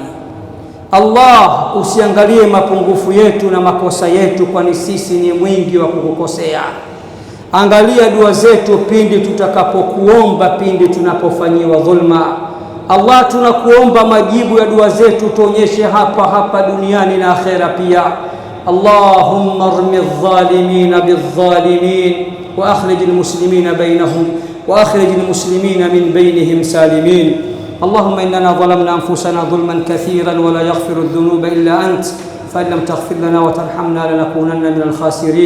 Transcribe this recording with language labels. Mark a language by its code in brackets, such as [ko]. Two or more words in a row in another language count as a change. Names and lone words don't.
[sw] Allah, usiangalie mapungufu yetu na makosa yetu, kwani sisi ni mwingi wa kukukosea. Angalia dua zetu pindi tutakapokuomba, pindi tunapofanyiwa dhulma. Allah, tunakuomba majibu ya dua zetu tuonyeshe hapa duniani na akhera pia. [ar] اللهم ارم الظالمين بالظالمين وأخرج المسلمين بينهم وأخرج المسلمين من بينهم سالمين. اللهم إننا ظلمنا أنفسنا ظلما كثيرا ولا يغفر الذنوب إلا أنت، فإن لم تغفر لنا وترحمنا لنكونن من الخاسرين.